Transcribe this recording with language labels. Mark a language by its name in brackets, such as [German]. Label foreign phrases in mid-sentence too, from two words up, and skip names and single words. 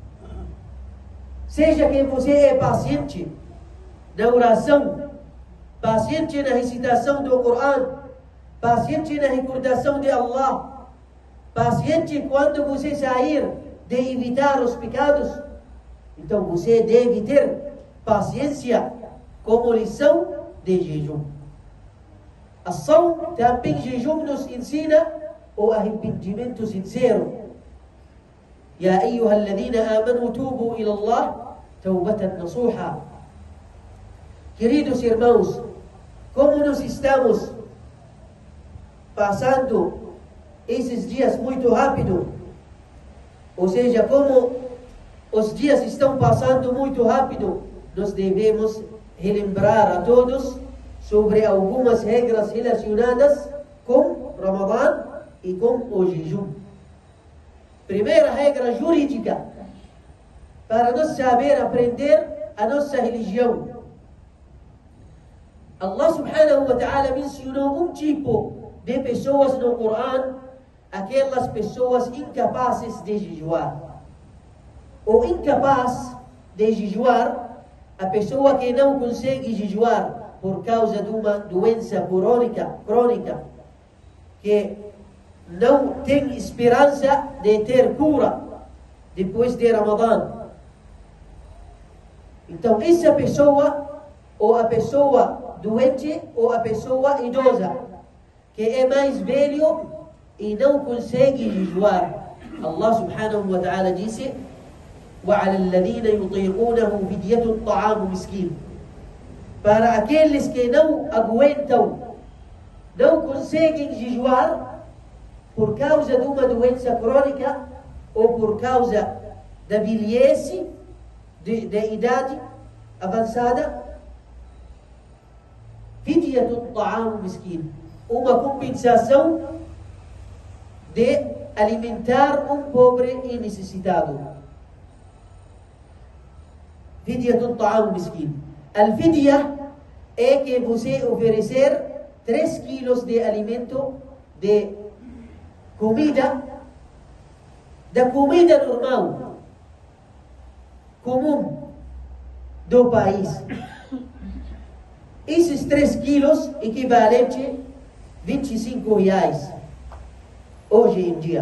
[Portuguese] Seja que você é paciente na oração, paciente na recitação do Corão, paciente na recordação de Allah, paciente quando você sair de evitar os pecados. Então você deve ter paciência como lição de jejum. A Sawm, também jejum, nos ensina o arrependimento sincero. [Arabic] يا أيها الذين آمنوا توبوا إلى الله توبة نصوحا. [Portuguese] Queridos irmãos, como nós estamos passando esses dias muito rápido, ou seja, como os dias estão passando muito rápido, nós devemos relembrar a todos sobre algumas regras relacionadas com Ramadã e com o jejum. Primeira regra jurídica, para nós saber aprender a nossa religião. [Arabic] الله سبحانه وتعالى [Portuguese] mencionou tipo de pessoas no Corão, aquelas pessoas incapazes de jejuar. O incapaz de jejuar, a pessoa que não consegue jejuar por causa de uma doença crônica, que não tem esperança de ter cura depois de Ramadã. Então essa pessoa, ou a pessoa doente, ou a pessoa idosa, que é mais velho e não consegue jejuar, [Arabic] الله سبحانه وتعالى [Portuguese] disse: [Arabic] وَعَلَى الَّذِينَ يُطِيقُونَهُ فِدْيَةٌ طَعَامُ مِسْكِينٍ. [Portuguese] Para aqueles que não aguentam, não conseguem jejuar por causa de uma doença crônica ou por causa da velhice, da idade avançada, [Arabic] فدية طعام مسكين, [Portuguese] uma compensação de alimentar um pobre e necessitado. [Arabic] فدية طعام مسكين. [Portuguese] Al-fidya é que você oferecer 3 quilos de alimento, de comida, da comida normal, comum do país. Esses 3 quilos equivalente a 25 reais hoje em dia.